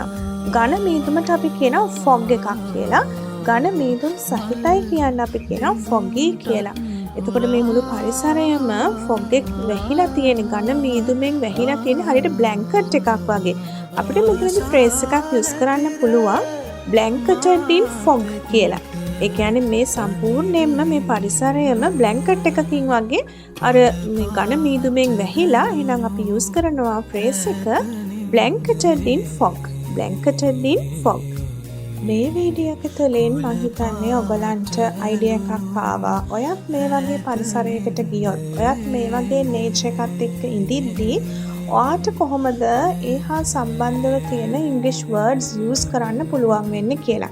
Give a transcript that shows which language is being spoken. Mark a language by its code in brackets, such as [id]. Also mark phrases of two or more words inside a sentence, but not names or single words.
[si] ඝන මීදුමට අපි කියනවා ෆොග් එකක් කියලා. ඝන මීදුම් සහිතයි කියන්න අපි කියනවා ෆොගී කියලා. එතකොට මේ මුළු පරිසරයම ෆොග් එක වැහිලා තියෙන ඝන මීදුමෙන් වැහිලා තියෙන හරියට බ්ලැන්කට් එකක් වගේ. අපිට මෙතනදී ෆ්‍රේස් එකක් යූස් කරන්න පුළුවන් blanketed in fog කියලා. ඒ කියන්නේ මේ සම්පූර්ණයෙන්ම මේ පරිසරයම බ්ලැන්කට් එකකින් වගේ අර මේ ඝන මීදුමෙන් වැහිලා එහෙනම් අපි යූස් කරනවා ෆ්‍රේස් එක blanketed in fog. [en] blanketed in fog. [si] මේ වීඩියෝ එක තුළින් මම හිතන්නේ ඔයගලන්ට අයිඩියා එකක් ආවා. ඔයත් මේ වගේ පරිසරයකට ගියොත් ඔයත් මේ වගේ නේචර් එකත් එක්ක ඉඳිද්දී ඔයාට කොහොමද ඒ හා සම්බන්ධව තියෙන ඉංග්‍රීසි [en] words use [si] කරන්න පුළුවන් වෙන්නේ කියලා.